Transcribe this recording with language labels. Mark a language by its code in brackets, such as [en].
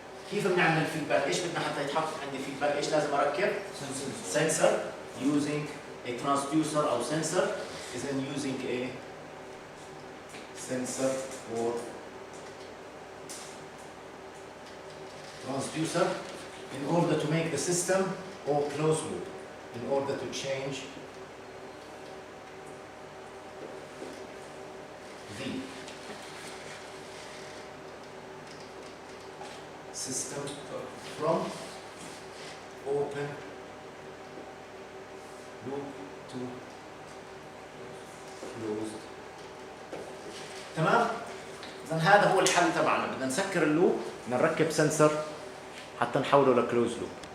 [ar] كيف بنعمل feedback؟ ايش بدنا حتى يتحقق عندي feedback؟ ايش لازم اركب؟ [en] sensor using a transducer [ar] او sensor. إذن [en] using a sensor or transducer in order to make the system or closed loop, in order to change the system from open loop to closed. [ar] تمام؟ إذا هذا هو الحل تبعنا. بدنا نسكر اللوب، بدنا نركب سنسر حتى نحوله لكلوز لوب.